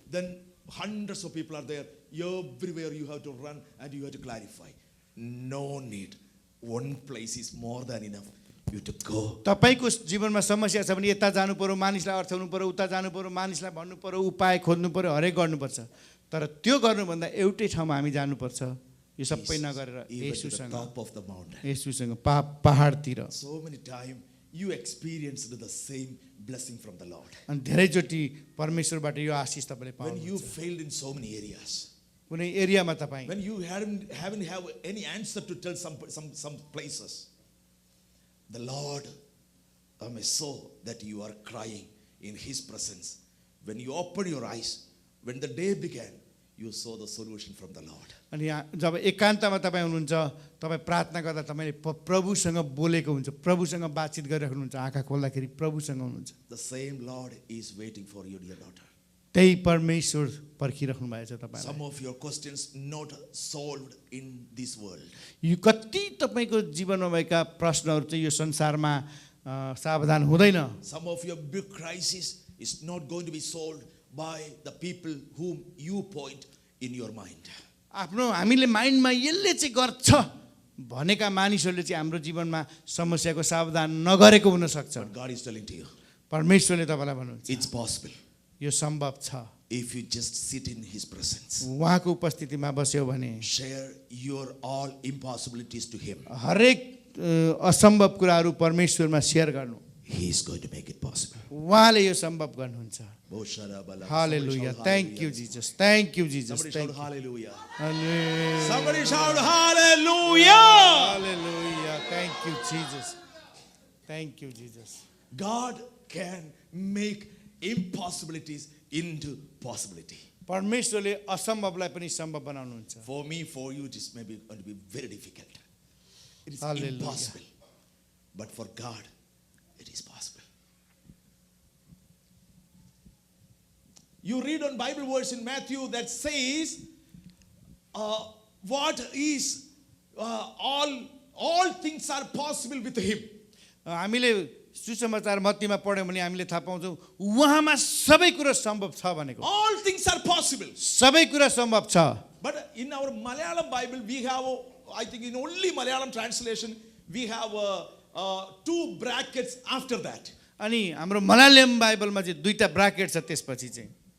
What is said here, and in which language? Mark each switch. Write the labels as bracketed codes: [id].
[en] Then hundreds of people are there. Everywhere you have to run and you have to clarify. No need. One place is more than enough. You have to go. [ne] तपाईको जीवनमा समस्या छ भने यता जानु पर्यो, मानिसलाई अर्थाउनु पर्यो, उता जानु पर्यो, मानिसलाई भन्नु पर्यो, उपाय खोज्नु पर्यो, हरेक गर्नुपर्छ। तर त्यो गर्नुभन्दा एउटै ठाउँमा हामी जानुपर्छ। यो सबै नगरेर [en] Even to the [ne] येशूसँग [en] top of the mountain. [ne] येशूसँग पहाडतिर। [en] So many times you experienced the same blessing from the Lord. [ne] अनि धेरैचोटि परमेश्वरबाट यो आशीष तपाईले [en] When you [ne] पाउनुहुन्छ। [en] failed in so many areas. [ne] कुनै एरियामा तपाईँ [en] When you haven't have any answer to tell some places, the Lord saw that you are crying in His presence. When you open your eyes, when the day began, you saw the solution from the Lord. [ne] अनि जब एकान्तमा तपाईँ हुनुहुन्छ, तपाईँ प्रार्थना गर्दा तपाईँले प्रभुसँग बोलेको हुन्छ, प्रभुसँग बातचित गरिराख्नुहुन्छ, आँखा खोल्दाखेरि प्रभुसँग हुनुहुन्छ। [en] The same Lord is waiting for you, dear daughter. [ne] त्यही परमेश्वर पर्खिराख्नु भएको छ तपाईँलाई। [en] Some of your questions not solved in this world. [ne] यो कति तपाईँको जीवनमा भएका प्रश्नहरू चाहिँ यो संसारमा सावधान हुँदैन। [en] Some of your big crisis is not going to be solved by the people whom you point in your mind. [ne] आफ्नो हामीले माइन्डमा यसले चाहिँ गर्छ भनेका मानिसहरूले चाहिँ हाम्रो जीवनमा समस्याको सावधान नगरेको हुन सक्छ। [en] But God is telling to you, [ne] परमेश्वरले तपाईँलाई भन्नुहुन्छ [en] it's possible [ne] यो सम्भव छ। [en] if you just sit in His presence. [ne] उहाँको उपस्थितिमा बस्यो भने [en] Share your all impossibilities to Him. [ne] हरेक असम्भव कुराहरू परमेश्वरमा शेयर गर्नु। [en] He is going to make it possible. [ne] उहाँले यो सम्भव गर्नुहुन्छ। [en] Oh, Sharabala. Hallelujah, thank you Jesus, thank you Jesus, Somebody shout hallelujah. Hallelujah, Somebody shout hallelujah. Thank you Jesus, thank you Jesus. God can make impossibilities into possibility. [ne] परमेश्वरले असम्भवलाई पनि सम्भव बनाउनुहुन्छ। [en] For me, for you, it is maybe going to be very difficult. It is Hallelujah. impossible. But for God, it is possible. You read on Bible verse in Matthew that says, what is all things are possible with Him. [ne] हामीले सुसमाचार मत्तीमा पढ्यौँ भने हामीले थाहा पाउँछौँ उहाँमा सबै कुरा सम्भव छ भनेको। [en] All things are possible. [ne] सबै कुरा सम्भव छ। [en] But in our Malayalam Bible, we have, I think in only Malayalam translation, we have 2 brackets after that. [ne] अनि हाम्रो मलयालम बाइबलमा चाहिँ 2टा ब्राकेट छ त्यसपछि चाहिँ।